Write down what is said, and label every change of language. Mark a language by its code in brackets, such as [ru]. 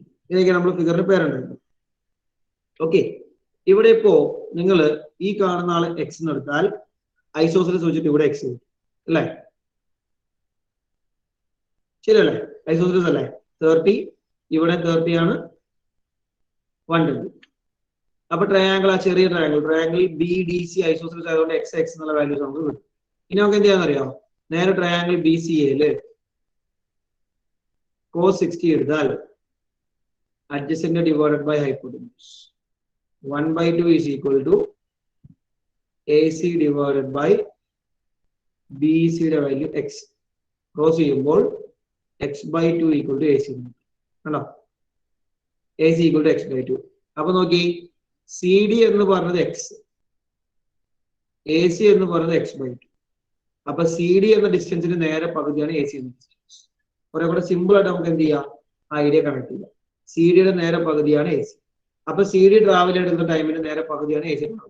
[ml] ഇതൊക്കെ നമ്മൾ ഫിഗറിന് പേരുണ്ടായിരുന്നു. ഓക്കെ, ഇവിടെ ഇപ്പോ നിങ്ങൾ ഈ കാണുന്ന ആള് എക്സ് എന്ന് എടുത്താൽ ഐസോസിലസ് വെച്ചിട്ട് ഇവിടെ എക്സ് അല്ലേ? ശരിയല്ലേ? ഐസോസിലസ് അല്ലേ? 30 ഇവിടെ 30 ആണ്, 120. അപ്പൊ ട്രയാങ്കിൾ, ആ ചെറിയ ട്രയാങ്കിൾ BDC ഐസോസിലസ് ആയതുകൊണ്ട് എക്സ് എക്സ് എന്നുള്ള വാല്യൂസ് നമുക്ക് കിട്ടും. ഇനി നമുക്ക് എന്ത് ചെയ്യാന്നറിയാം? നേരെ ട്രയാങ്കിൾ BCAയില് cos 60 എടുത്താൽ [en] adjacent divided by hypotenuse. 1/2 is equal to AC divided by BC [ml] യുടെ വാല്യൂ [en] x. [ml] ക്രോസ് ചെയ്യുമ്പോൾ [en] x/2 equal to AC. കണ്ടോ? AC equal to x/2. [ml] അപ്പൊ നോക്കി, CD എന്ന് പറഞ്ഞത് x, AC എന്ന് പറഞ്ഞത് x/2. അപ്പൊ CD എന്ന ഡിസ്റ്റൻസിന് നേരെ പകുതിയാണ് AC എന്ന ഡിസ്റ്റൻസ്. കുറെ കൂടെ സിമ്പിൾ ആയിട്ട് നമുക്ക് എന്ത് ചെയ്യാം, ഐഡിയ കണക്ട് ചെയ്യാം. CD നേരെ പകുതിയാണ് AC. അപ്പൊ CD ട്രാവൽ എടുക്കുന്ന ടൈമിന് നേരെ പകുതിയാണ് AC.